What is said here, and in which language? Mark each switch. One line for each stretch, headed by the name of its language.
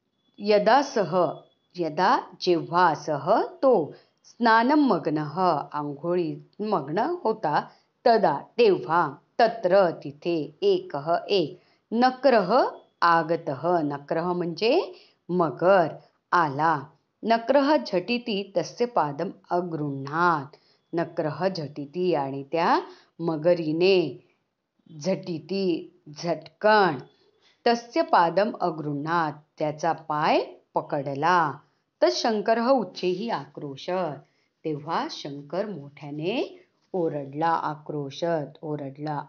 Marathi: जेव्हा सः तो स्नानं मग्नः आंघोळीत मग्न होता, तेव्हा तत्र तिथे
Sanskrit: एक नक्रः आगतः.
Marathi: नक्रः म्हणजे मगर आला.
Sanskrit: नक्रः झटिति तस्य पादम् अगृह्णात्. नक्रः झटिति
Marathi: आणि त्या मगरीने झटिति झटकन,
Sanskrit: तस्य पादम अगृह्णात्
Marathi: त्याचा पाय पकडला. तर
Sanskrit: शंकरः उच्चैः आक्रोशत.
Marathi: तेव्हा शंकर मोठ्याने ओरडला, आक्रोशत ओरडला.